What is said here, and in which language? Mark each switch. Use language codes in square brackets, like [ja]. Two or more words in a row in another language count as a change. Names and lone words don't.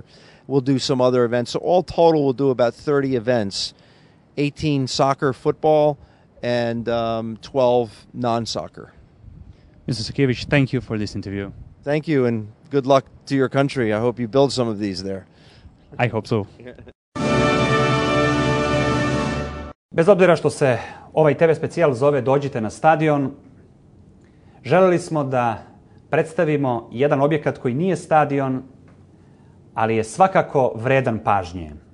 [en] We'll do some other events. So all total, we'll do about 30 events, 18 soccer, football, and 12 non-soccer. Mr. Sakiević, thank you for this interview. Thank you, and good luck to your country. I hope you build some of these there. I hope so. [sr] Bez obzira što se ovaj TV specijal zove Dođite na stadion, želeli smo da predstavimo jedan objekat koji nije stadion, ali je svakako vredan pažnje.